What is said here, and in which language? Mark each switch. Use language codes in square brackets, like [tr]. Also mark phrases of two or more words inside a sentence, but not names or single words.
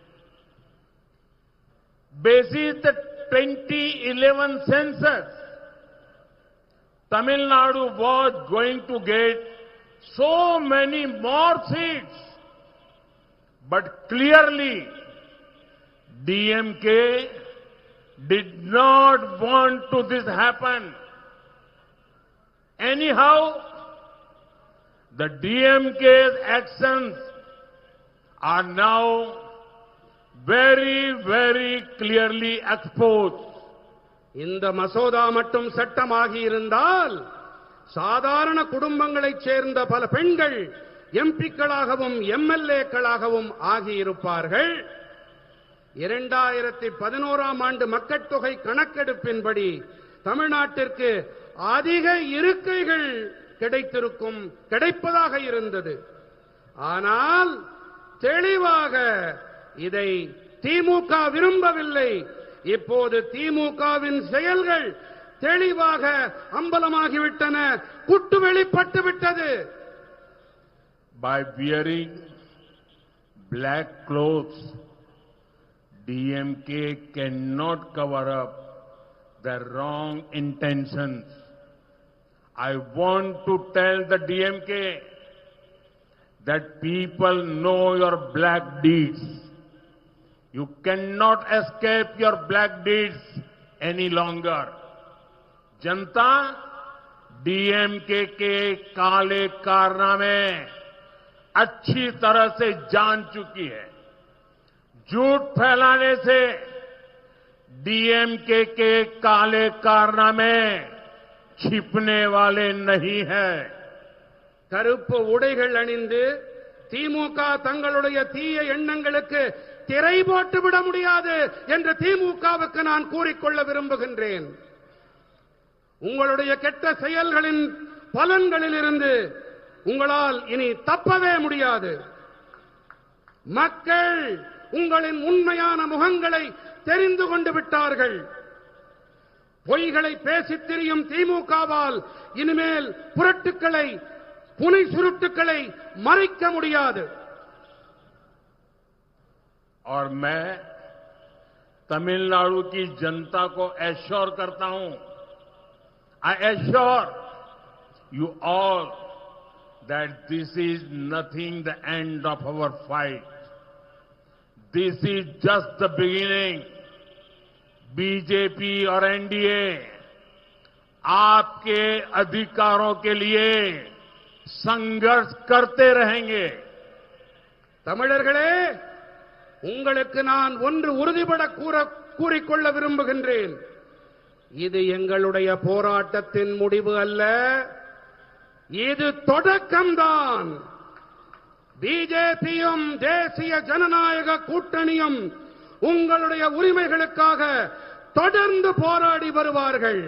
[en] Basis the 2011 census, Tamil Nadu was going to get so many more seats, but clearly DMK did not want to this happen. Anyhow, the DMK's actions are now very, very clearly exposed. [ta] இந்த மசோதா மட்டும் சட்டமாகி இருந்தால் சாதாரண குடும்பங்களைச் சேர்ந்த பல பெண்கள் எம்பிக்களாகவும் எம்எல்ஏக்களாகவும் ஆகியிருப்பார்கள். 2011ஆம் ஆண்டு மக்கட்தொகை கணக்கெடுப்பின்படி தமிழ்நாட்டிற்கு அதிக இருக்கைகள் கிடைப்பதாக இருந்தது. ஆனால் தெளிவாக இதை திமுக விரும்பவில்லை. இப்போது திமுகவின் செயல்கள் தெளிவாக அம்பலமாகிவிட்டன, குட்டு வெளிப்பட்டு விட்டது. [en] By wearing black clothes, DMK cannot cover up the wrong intentions I want to tell the DMK that people know your black deeds. You cannot escape your black deeds any longer. [hi] जनता डीएमके के काले कारनामे अच्छी तरह से जान चुकी है। झूठ फैलाने से डीएमके के काले कारनामे छिपने वाले नहीं है। [ta] கருப்பு உடைகள் அணிந்து திமுக தங்களுடைய தீய எண்ணங்களுக்கு திரை போட்டு விட முடியாது என்று திமுகவுக்கு நான் கூறிக்கொள்ள விரும்புகின்றேன். உங்களுடைய கெட்ட செயல்களின் பலன்களிலிருந்து உங்களால் இனி தப்பவே முடியாது. மக்கள் உங்களின் உண்மையான முகங்களை தெரிந்து கொண்டு விட்டார்கள். பொய்களை பேசித் திரியும் திமுகவால் இனிமேல் புரட்டுக்களை புனை சுருட்டுக்களை மறைக்க முடியாது. [hi] और मैं तमिलनाडु की जनता को एश्योर करता हूं, [en] I assure you all that this is nothing the end of our fight. This is just the beginning. [hi] बीजेपी और एनडीए आपके अधिकारों के लिए संघर्ष करते रहेंगे. [ta] தமிழர்களே, உங்களுக்கு நான் ஒன்று உறுதிபட கூறிக்கொள்ள விரும்புகின்றேன். இது எங்களுடைய போராட்டத்தின் முடிவு அல்ல, இது தொடக்கம்தான். பிஜேபியும் தேசிய ஜனநாயக கூட்டணியும் உங்களுடைய உரிமைகளுக்காக தொடர்ந்து போராடி வருவார்கள்.